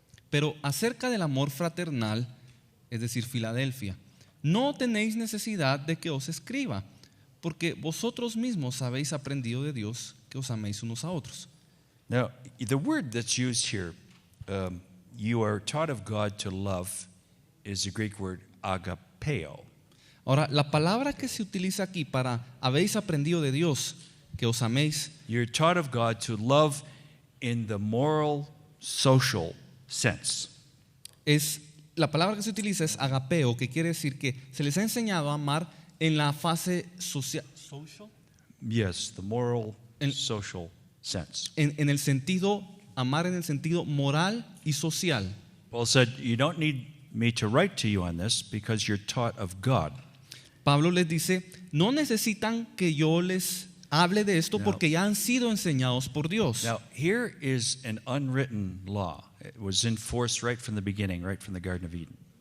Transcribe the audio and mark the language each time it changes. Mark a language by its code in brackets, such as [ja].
[es] Pero acerca del amor fraternal, es decir, Filadelfia, no tenéis necesidad de que os escriba, porque vosotros mismos habéis aprendido de Dios que os améis unos a otros. [en] Now, the word that's used here, you are taught of God to love, is the Greek word agapeo. [es] Ahora, la palabra que se utiliza aquí para habéis aprendido de Dios que os améis, [en] You're taught of God to love in the moral, social sense. [es] la palabra que se utiliza es agapeo, que quiere decir que se les ha enseñado a amar en la fase social. [en] Yes, the moral, social sense. [es] En el sentido, amar en el sentido moral y social. [en] Paul said, you don't need me to write to you on this because you're taught of God. [es] Pablo les dice, no necesitan que yo les hable de esto [en] No. [es] porque ya han sido enseñados por Dios. [en] Now, here is an unwritten law. It was enforced right from the beginning, right from the Garden of Eden.